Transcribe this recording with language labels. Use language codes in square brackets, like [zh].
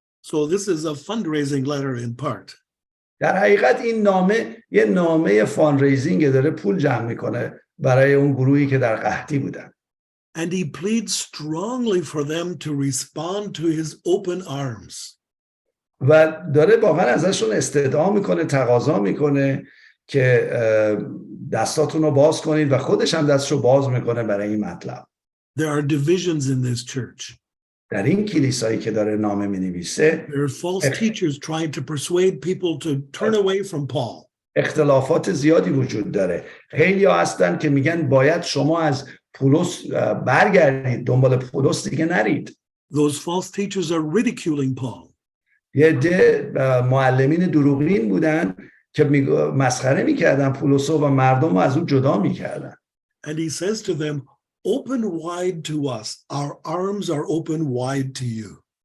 [en] So this is a fundraising letter in part. [fa] در حقیقت این نامه یه نامه فاندریزینگ، داره پول جمع میکنه برای اون گروهی که در قحطی بودن. [en] And he pleads strongly for them to respond to his open arms. [fa] و داره واقعا ازشون استدعا میکنه، تقاضا میکنه که دستاتون رو باز کنید و خودش هم دستش رو باز میکنه برای این مطلب. [en] There are divisions in this church. [fa] در این کلیسایی که داره نامه مینویسه [en] There are false teachers trying to persuade people to turn away from Paul. [fa] اختلافات زیادی وجود داره. خیلی ها هستن که میگن باید شما از پولس برگردید، دنبال پولس دیگه نرید. [en] Those false teachers are ridiculing Paul. [fa] یه عده معلمین دروغین بودن که مسخره میکردن پولس و مردم رو از اون جدا میکردن. [en] And he says to them, open wide to us. Our arms are open wide to you.